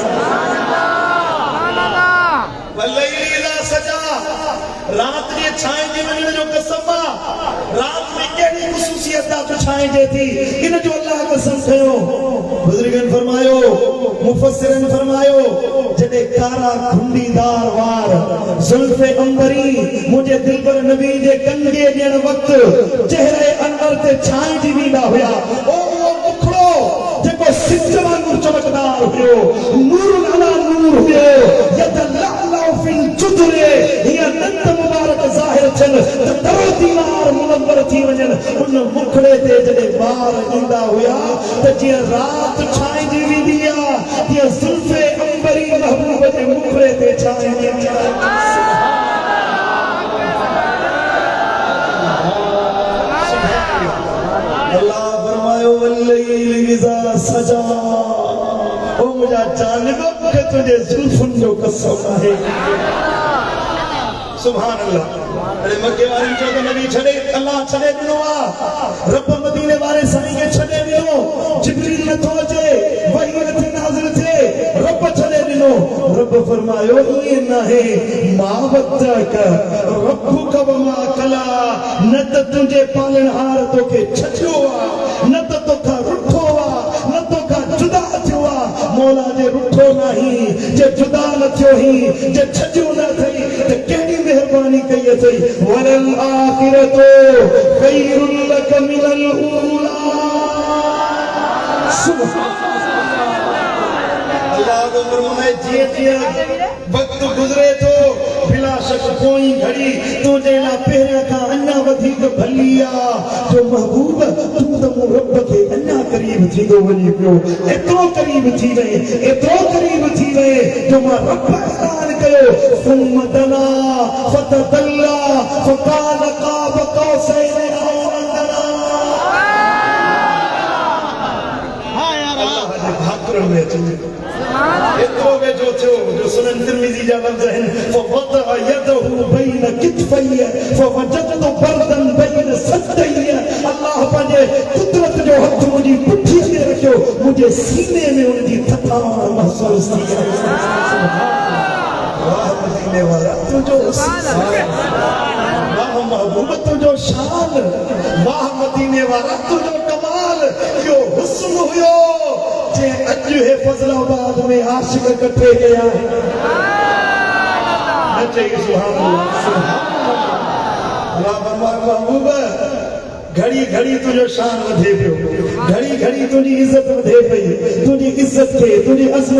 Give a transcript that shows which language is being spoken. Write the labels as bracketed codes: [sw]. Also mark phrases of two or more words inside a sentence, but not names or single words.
[ar] والليل إذا سجى [sd] रात जे छांइजी वञण जो कसम आहे रात में कहिड़ी ख़ुसूसियत आहे छांइजे थी इन जो अल्लाह कसम खयो बुज़ुर्गनि फरमायो मुफस्सिरनि फरमायो जॾहिं कारा खुंडीदार वार ज़ुल्फ़े अंबरी मुंहिंजे दिलबर नबी जे कंगे ॾियण वक़्तु चेहरे अनवर ते छांइजी वेंदा हुया ओ मुखड़ो जेको सिज वांगुरु चमकदार हुयो [ar] نور على نور [sd] हुयो यतलअलउ फिल जुदरे हीअ नंद मुबारक ज़ाहिर थियनि त दरो दीवार मुनव्वर थी वञनि उन मुखड़े ते जॾहिं ॿार ईंदा हुया त जीअं राति छांइजी वेंदी आहे तीअं ज़ुल्फ़े अंबरी महबूब जे मुखड़े ते छांइजी वेंदी आहे अल्लाह फरमायो [ar] والليل إذا سجى [sd] ओ मुंहिंजा चांदो मूंखे तुंहिंजे ज़ुल्फ़ुनि जो कसम आहे [ar] سبحان الله [sd] अरे मक्के वारी चो त नबी छॾे अल्लाह छॾे ॾिनो आहे रब मदीने वारे साईं खे छॾे ॾिनो जिब्रील नथो अचे वही नथी नाज़िल थिए रब छॾे ॾिनो रब फरमायो ईअं नाहे [ar] ما ودعك ربك وما قلى [sd] न त तुंहिंजे पालनहार तोखे छॾियो आहे न त तोखां रुठो आहे न तोखां जुदा थियो आहे मौला जे रुठो नाही जे जुदा न थियो ही जे छॾियो न अथई त कहिड़ी मेहरबानी कई अथई [ar] وللآخرة خير لك من الأولى [sd] अल्लाह को फरमाए जीअं वक्त गुज़रे थो बिला शक कोई घड़ी तुंहिंजे लाइ पहिरियां खां अञा वधीक भली आहे जो महबूब तूं त मूं रब खे अञा क़रीब थींदो वञी पियो एतिरो क़रीब थी वए जो मां रब ऐलान कयो [ar] ثم دنا فتدلى فقال قاب قوسين او ادنى [sd] अल्लाह जे भाकुरनि में अची एतिरो वेझो थियो जो सुनन तिरमिज़ी जा लफ़्ज़ आहिनि [ar] فوضع يده بين كتفي فوجدت بردا بين صدري [sd] अल्लाह पंहिंजे कुदरत जो हथ मुंहिंजी पुठीअ ते रखियो मुंहिंजे सीने में उनजी थकान महसूस थी वाह मदीने वारा तुझो वाह महबूब तुझो शान वाह मदीने वारा तुझो कमाल यो हुस्न हुयो जे अॼु है फज़लाबाद में आशिक इकट्ठे कया नचे [ar] سبحان الله [sd] महबूब घड़ी घड़ी तुझो शान वधे पियो घड़ी घड़ी तुझी इज्जत वधे पई तुझी इज्जत के तुझी अज़मत